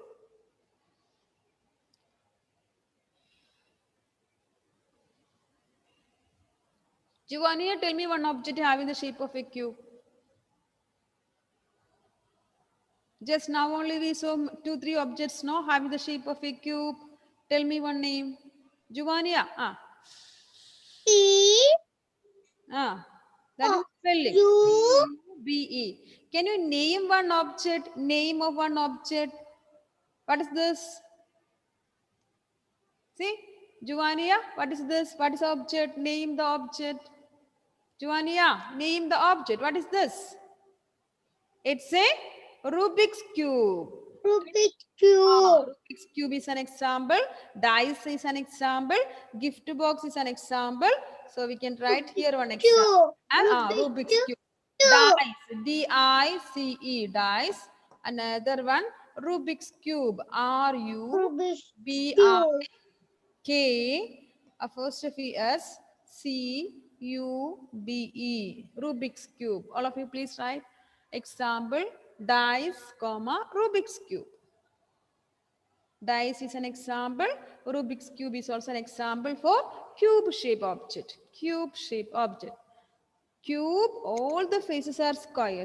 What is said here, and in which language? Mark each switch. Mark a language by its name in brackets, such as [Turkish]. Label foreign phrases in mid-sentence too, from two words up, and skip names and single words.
[English] Giovanni, tell me one object having the shape of a cube. Just now only we saw 2, 3 objects now having the shape of a cube. Tell me one name. Giovanni, that is spelling. C-U-B-E. Can you name one object? Name of one object. What is this? See, Giovanni, what is this? What is object? Name the object. Giovanni, name the object. What is this? It's a Rubik's Cube. Rubik's Cube. Rubik's Cube is an example. Dice is an example. Gift box is an example. So we can write here one example. And Rubik's Cube. Dice. D-I-C-E. Dice. Another one. Rubik's Cube. R-U-B-I-K. Apostrophe S. C-U-B-E. Rubik's Cube. All of you please write. Example, dice, comma, Rubik's Cube. Dice is an example. Rubik's Cube is also an example for cube shape object. Cube shape object. Cube, all the faces are squares.